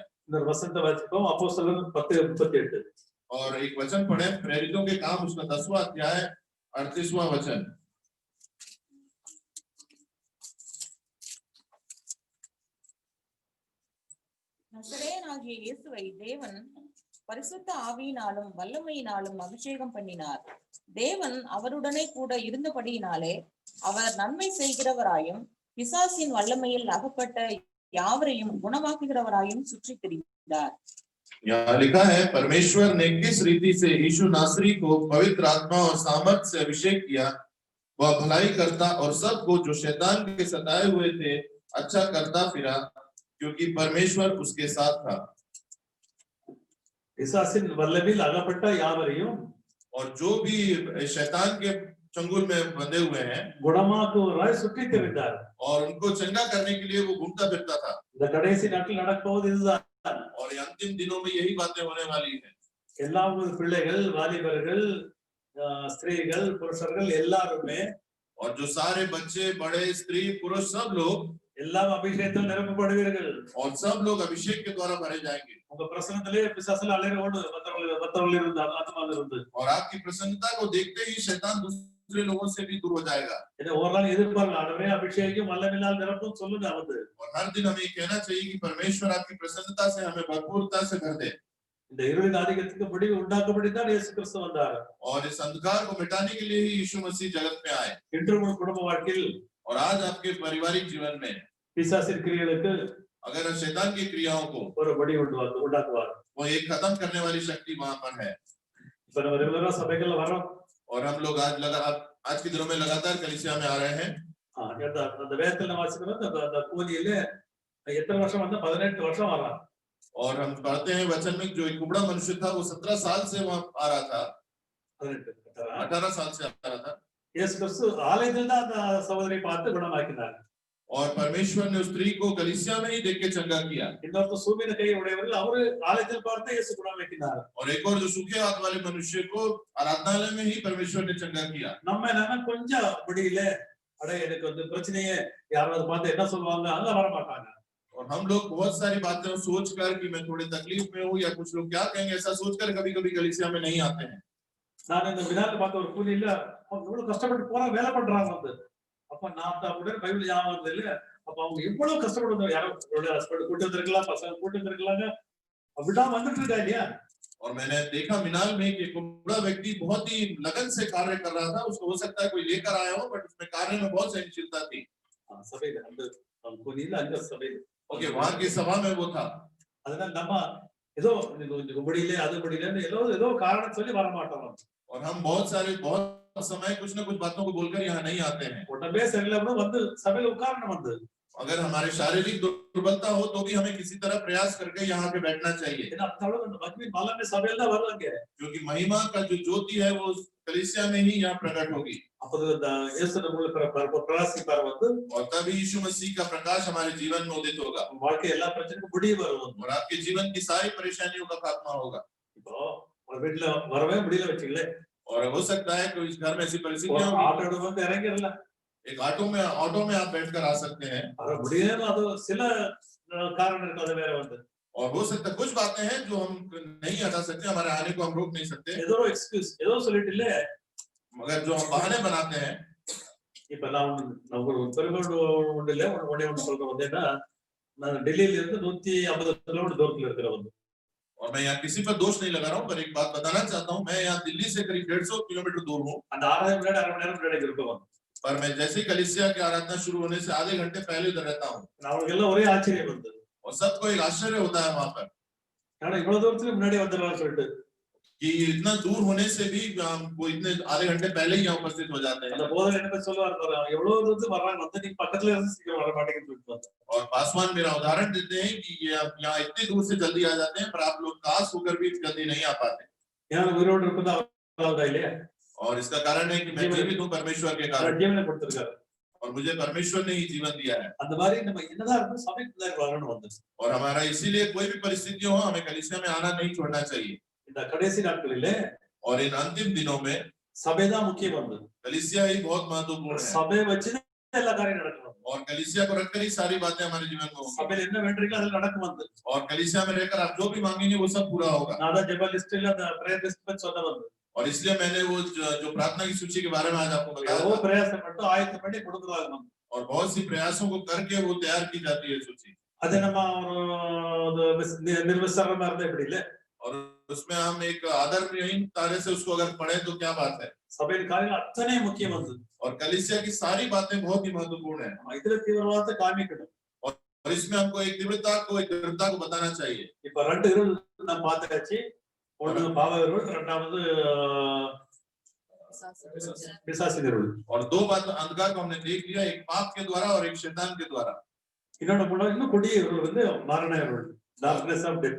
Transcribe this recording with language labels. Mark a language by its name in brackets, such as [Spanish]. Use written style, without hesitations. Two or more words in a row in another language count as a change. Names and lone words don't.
[Tamil] இந்த வசனத்தை வாசிப்போம். அப்போஸ்தலர் 10:38. [Hindi] और एक वचन पढ़े प्रेरितों के काम उसका 10वां अध्याय 38वां वचन [Tamil] நசரேயனாகிய இயேசுவை தேவன் பரிசுத்த ஆவியினாலும் வல்லமையினாலும் அபிஷேகம் பண்ணினார். தேவன் அவருடனே கூட இருந்தபடியினாலே அவர் நன்மை செய்கிறவராயும் பிசாசின் வல்லமையில் அகப்பட்ட யாவரையும் குணமாக்குகிறவராயும் சுற்றி திரிந்தார். [Hindi] यहाँ लिखा है परमेश्वर ने किस रीति से यीशु नासरी को पवित्र आत्मा और सामर्थ से अभिषेक किया, वह भलाई करता और सबको जो शैतान के सताए हुए थे अच्छा करता फिरा, क्योंकि परमेश्वर उसके साथ था। [Tamil] பிசாசின் வல்லமையில் அகப்பட்ட யாவரையும் [Hindi] और जो भी शैतान के चंगुल में बंधे हुए हैं [Tamil] குணமாக்குவராய் சுற்றி திரிந்தார். [Hindi] और उनको चंगा करने के लिए वो घूमता फिरता था [Tamil] இந்த கடைசி நாட்கள் நடப்போவது இதுதான். [Hindi] और ये अंतिम दिनों में यही बातें होने वाली है [Tamil] எல்லா பிள்ளைகள், வாலிபர்கள், ஸ்திரீகள், புருஷர்கள் எல்லாருமே [Hindi] और जो सारे बच्चे बड़े स्त्री पुरुष सब लोग [Tamil] எல்லாம் அபிஷேகத்தில் நிரப்பப்படுவீர்கள். [Hindi] और सब लोग अभिषेक के द्वारा भरे जाएंगे [Tamil] உங்க பிரசனத்திலே பிசாசுல அலைரோடு மற்றவர்கள் இருந்து ஆத்மாவில் இருந்து [Hindi] और आपकी प्रसन्नता को देखते ही शैतान दूसरे लोगों से भी दूर हो जाएगा [Tamil] இதை ஒரு நாள் எதிர்பார்க்கலாம். ஆண்டவரே அபிஷேகம் வல்லமையினால் நிரப்பும் சொல்லுங்க வந்து. [Hindi] और हर दिन हमें कहना चाहिए कि परमेश्वर आपकी प्रसन्नता से हमें भरपूरता से भर दे [Tamil] இந்த இருளின் ஆதிக்கத்துக்கு முடிவு உண்டாக்கப்படித்தான் இயேசு கிறிஸ்து வந்தார். [Hindi] और इस अंधकार को मिटाने के लिए ही यीशु मसीह जगत में आए [Tamil] இன்று உங்கள் குடும்ப வாழ்க்கையில் [Hindi] और आज आपके पारिवारिक जीवन में [Tamil] பிசாசின் கிரியைகளுக்கு [Hindi] अगर शैतान की क्रियाओं को [Tamil] ஒரு வழி உண்டாக்குவார். [Hindi] वो एक खत्म करने वाली शक्ति वहां पर है [Tamil] இப்ப நம்ம ரெகுலரா சபைகள்ல வரோம். [Hindi] और हम लोग आज के दिनों में लगातार कलीसिया में आ रहे हैं [Tamil] அந்த வேதத்துல வாசிக்கிறோம். அந்த கூலியில எத்தனை வருஷம் வந்தா 18 வருஷம் வரான். [Hindi] और हम पढ़ते हैं वचन में जो एक कुबड़ा मनुष्य था वो 17 साल से वहां आ रहा था 18 साल से आ रहा था [Tamil] இயேசு கிறிஸ்து ஆலயத்தில் தான் அந்த சகோதரியை பார்த்து குணமாக்கினார். [Hindi] और परमेश्वर ने उस स्त्री को कलीसिया में ही देख के चंगा किया। [Tamil] இன்னொருத்த சூம்பின கை உடையவர்கள் அவரு ஆலயத்தில் பார்த்து இயேசு குணமாக்கினார். [Hindi] और एक और जो सूखे हाथ वाले मनुष्य को आराधनालय में ही परमेश्वर ने चंगा किया। [Tamil] நம்ம என்னன்னா கொஞ்சம் முடியல, அட எனக்கு வந்து பிரச்சனையே, யாராவது பார்த்து என்ன சொல்லுவாங்க, அங்க வர மாட்டாங்க. [Hindi] और हम लोग बहुत सारी बातें सोचकर कि मैं थोड़े तकलीफ में हूँ या कुछ लोग क्या कहेंगे ऐसा सोचकर कभी-कभी कलीसिया में नहीं आते हैं। [Tamil] நான் இந்த வினால பார்த்த ஒரு கூலியில அவங்க எவ்வளவு கஷ்டப்பட்டு போறா வேலை பண்றாங்க வந்து. அப்ப நான் கூட பைபிள் ஞாபகம் வருது இல்ல, அப்ப அவங்க எவ்வளவு கஷ்டப்படுறாங்க, யாரோ ஹஸ்பண்ட் கூட்டு வந்திருக்கலாம், பசங்க கூட்டு வந்திருக்கலாங்க, விடாம வந்துட்டு இருக்கா இல்லையா? [Hindi] और मैंने देखा मिनाल में कि एक बूढ़ा व्यक्ति बहुत ही लगन से कार्य कर रहा था। उसको हो सकता है कोई लेकर आया हो, बट उसमें कार्य में बहुत सहनशीलता थी। [Tamil] சபையில அந்த கூலியில அங்க சபையில [Hindi] ओके, वहां की सभा में वो था। [Tamil] அதனால நம்ம ஏதோ முடியல அது முடியலன்னு ஏதோ காரணம் சொல்லி வர மாட்டோம். [Hindi] और हम बहुत समय कुछ ना कुछ बातों को बोलकर यहाँ नहीं आते हैं। [Tamil] உடம்பே சரியில்லாம வந்து சபையில உட்காரணும் வந்து. [Hindi] अगर हमारे शारीरिक दुर्बलता हो तो भी हमें किसी तरह प्रयास करके यहाँ पे बैठना चाहिए, [Tamil] ஏன்னா அந்த அளவுக்கு அந்த மகிமை பலமே சபையில தான் வருவாங்க. [Hindi] क्योंकि महिमा का जो ज्योति है वो कलीसिया में ही यहाँ प्रकट होगी। [Tamil] அப்போ இந்த இயேசு நம்மளுக்கு பிரகாசிப்பார் வந்து, [Hindi] और तभी यीशु मसीह का प्रकाश हमारे जीवन में उदित होगा [Tamil] வாழ்க்கை எல்லா பிரச்சனைக்கும் முடிவு வரும். [Hindi] और आपके जीवन की सारी परेशानियों का खात्मा होगा। [Tamil] இப்போ ஒரு வீட்டுல வரவே முடியல வச்சுக்கல, [Hindi] और हो सकता है कि इस घर में ऐसी परिस्थितियां [Tamil] ஆட்டோ [Hindi] होगी, [Tamil] வந்து இறங்கிடல, [Hindi] एक ऑटो में आप बैठकर आ सकते हैं। [Tamil] வர முடியல, அது சில காரணம் இருக்கு, அது வேற வந்து. [Hindi] और हो सकता है कुछ बातें हैं जो हम नहीं हटा सकते, हमारे आने को हम रोक नहीं सकते, [Tamil] ஏதோ எக்ஸ்கியூஸ் ஏதோ சொல்லிட்டு இல்ல. [Hindi] मगर जो हम बहाने बनाते हैं। [Tamil] இப்ப நான் ஒரு பெருமையோடு ஒன்று இல்ல, ஒண்ணு சொல்றேன் வந்து, ஏன்னா நான் டெல்லியில இருந்து 150 கிலோமீட்டர் தூரத்துல இருக்கிறவங்க. [Hindi] और मैं यहाँ किसी पर दोष नहीं लगा रहा हूँ, पर एक बात बताना चाहता हूँ, मैं यहाँ दिल्ली से करीब 150 किलोमीटर दूर हूँ। [Tamil] அந்த 6 மணி நேரம் 1/2 மணி நேரம் முன்னாடி இருப்பவங்க. [Hindi] पर मैं जैसे ही कलीसिया की आराधना शुरू होने से आधे घंटे पहले उधर रहता हूँ। [Tamil] அவங்களுக்கு எல்லாம் ஒரே ஆச்சரியம் வந்து, [Hindi] और सबको एक आश्चर्य होता है वहां पर [Tamil] ஆனா இவ்வளவு தூரத்துல முன்னாடி வந்துடுறான்னு சொல்லிட்டு. [Hindi] कि इतना दूर होने से भी वो इतने आधे घंटे पहले ही यहाँ उपस्थित हो जाते [Tamil] அந்த [Hindi] हैं। [Tamil] போதகர் என்ன சொல்லுவாரு, எவ்வளவு தூரத்துல வர்றாங்க வந்து, நீங்க பக்கத்துல இருந்து சீக்கிரம் வர மாட்டேங்குன்னு சொல்லிட்டு. [Hindi] और पासवान मेरा उदाहरण देते हैं कि ये आप यहाँ इतने दूर से जल्दी आ जाते हैं, पर आप लोग काश होकर भी जल्दी नहीं आ पाते। [Tamil] ஏன்னா உயிரோடு இருப்பது அவரால் தான் இல்லையா? [Hindi] और इसका कारण है कि मैं जीवित हूँ परमेश्वर के कारण, [Tamil] ஜீவனை கொடுத்திருக்காரு. [Hindi] और मुझे परमेश्वर ने ही जीवन दिया है। [Tamil] அந்த மாதிரி நம்ம என்னதான் இருக்கும் சபைக்குள்ள வரணும் வந்து. [Hindi] और हमारा इसीलिए कोई भी परिस्थिति हो हमें कलीसिया में आना नहीं छोड़ना चाहिए। [Tamil] இந்த கடைசி நாட்களிலே [Hindi] और इन अंतिम दिनों में [Tamil] சபைதான் முக்கியம் வந்து. [Hindi] कलीसिया ही बहुत महत्वपूर्ण है, [Tamil] சபையை வச்சு எல்லா காரியம் நடக்கணும். [Hindi] और कलीसिया को रखकर ही सारी बातें हमारे जीवन में होंगी। [Tamil] சபையில என்ன வேண்டிருக்கோ அது நடக்கும் வந்து. [Hindi] और कलीसिया में रहकर आप जो भी मांगेंगे वो सब पूरा होगा। [Tamil] நான் தான் ஜெப லிஸ்ட்ல அந்த [English] prayer list [Tamil] பத்தி சொன்ன வந்து. [Hindi] और इसलिए मैंने वो जो प्रार्थना की सूची के बारे में आज आपको बताया [Tamil] எவ்வளவு [Hindi] था। [Tamil] பிரயாசம் மட்டும் ஆயத்தம் பண்ணி கொடுக்குறாங்க வந்து. [Hindi] और बहुत सी प्रयासों को करके वो तैयार की जाती है सूची, [Tamil] அது நம்ம ஒரு நிர்விசாரமா இருந்தா எப்படி இல்ல? [Hindi] और उसमें हम एक आदरहीन तरह से उसको अगर पढ़े तो क्या बात है। [Tamil] சபையின் காரியங்கள் அத்தனை முக்கியம் வந்து. [Hindi] और कलीसिया की सारी बातें बहुत ही महत्वपूर्ण है, [Tamil] இதுல தீவிரவாதத்தை காமிக்கணும். [Hindi] और इसमें हमको एक तीव्रता को बताना चाहिए। [Tamil] இப்ப 2 இருள் நம்ம பார்த்தாச்சு. ஒண்ணு பாவ இருள், இரண்டாவது பிசாசின் இருள். [Hindi] और 2 बात अंधकार को हमने देख लिया, एक पाप के द्वारा और एक शैतान के द्वारा। [Tamil] இன்னொன்னு கொடிய இருள் வந்து மரண இருள், [English] darkness of death.